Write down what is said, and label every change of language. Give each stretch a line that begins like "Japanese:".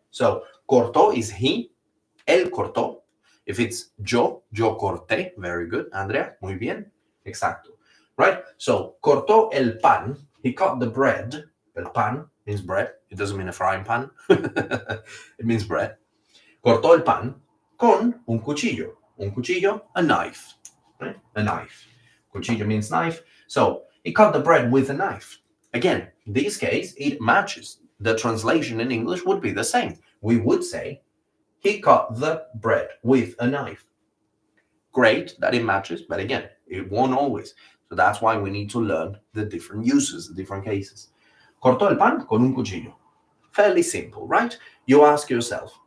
English: So, cortó is he.
Spanish: Él cortó.
English: If it's
Spanish: yo corté.
English: Very good, Andrea.
Spanish: Muy bien. Exacto.
English: Right? So,
Spanish: cortó el pan.
English: He cut the bread.
Spanish: El pan
English: means bread. It doesn't mean a frying pan. It means bread.
Spanish: Cortó el pan con un cuchillo. Un cuchillo,
English: a knife. Right? A knife. Cuchillo means knife. So, he cut the bread with a knife. Again, in this case, it matches. The translation in English would be the same. We would say, he cut the bread with a knife. Great that it matches, but again, it won't always. So that's why we need to learn the different uses, the different cases.
Spanish: Cortó el pan con un cuchillo.
English: Fairly simple, right? You ask yourself,